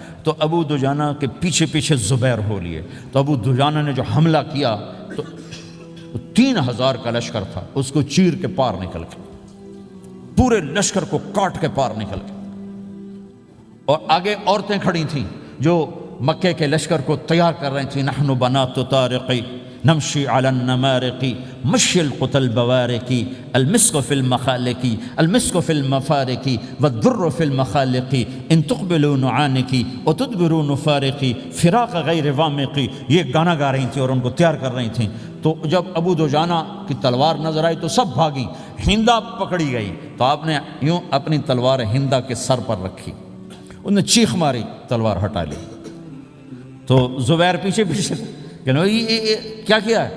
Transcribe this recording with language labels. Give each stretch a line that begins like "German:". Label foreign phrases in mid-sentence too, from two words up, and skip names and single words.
Urdu: تو ابو دجانہ کے پیچھے پیچھے زبیر ہو لیے، تو ابو دجانہ نے جو حملہ کیا تو 3000 کا لشکر تھا، اس کو چیر کے پار نکل کے، پورے لشکر کو کاٹ کے پار نکل کے، اور آگے عورتیں کھڑی تھیں جو مکے کے لشکر کو تیار کر رہی تھیں۔
Arabic: نحن بنات طارقی نمشی علی النمارقی مشی القتل بوارقی المسک فی المخالقی المسک فی المفارقی والدر فی المخالقی ان تقبلوا نعانقی وتدبروا نفارقی فراق غیر وامقی،
Urdu: یہ گانا گا رہی تھیں اور ان کو تیار کر رہی تھیں۔ تو جب ابو دجانہ کی تلوار نظر آئی تو سب بھاگیں، ہندا پکڑی گئی تو آپ نے یوں اپنی تلوار ہندا کے سر پر رکھی، انہوں نے چیخ ماری، تلوار ہٹا لی۔ تو زبیر پیچھے پیچھے کہ یہ کیا کیا ہے؟